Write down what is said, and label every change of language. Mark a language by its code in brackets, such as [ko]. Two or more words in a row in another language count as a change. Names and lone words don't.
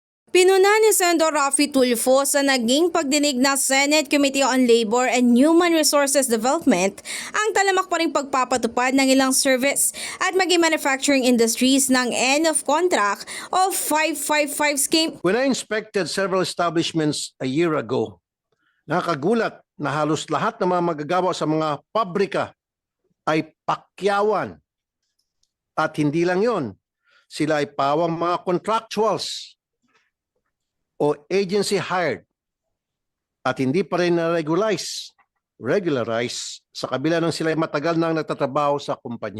[tl] Pinuna ni Senador Raffy Tulfo sa naging pagdinig ng Senate Committee on Labor and Human Resources Development ang talamak pa ring pagpapatupad ng ilang service at maging [en] manufacturing industries [tl] ng [en] end of contract of 555 scheme. When I inspected several establishments a year ago, [tl] nakagulat na halos lahat ng mga magagawa sa mga pabrika ay pakyawan. At hindi lang yon, sila ay pawang mga contractuals o [en] agency hired [tl] at hindi pa rin regularize sa kabila ng sila ay matagal nang nagtatrabaho sa kumpanya.